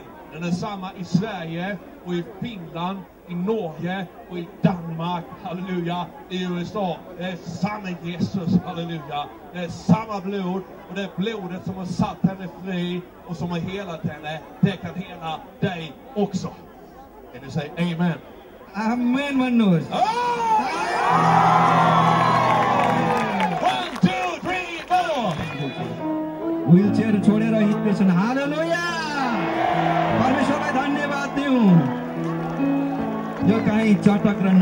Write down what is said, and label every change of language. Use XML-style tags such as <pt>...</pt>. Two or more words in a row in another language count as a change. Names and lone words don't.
<sv>Den är samma i Sverige och i Finland, i Norge och i Danmark, halleluja, i USA. Det är samma Jesus, halleluja. Det är samma blod och det blodet som har satt henne fri och som har helat henne, det kan hela dig också. Kan du säga amen?</sv> <ne>आमेन भन्नुहोस् 1, 2, 3, 4.</ne> <en>wheel chair</en> <ne>छोडेर हिँड्दैछन् हालेलुया परमेश्वरलाई धन्यवाद दिउँ यो कहीँ चटक र</ne>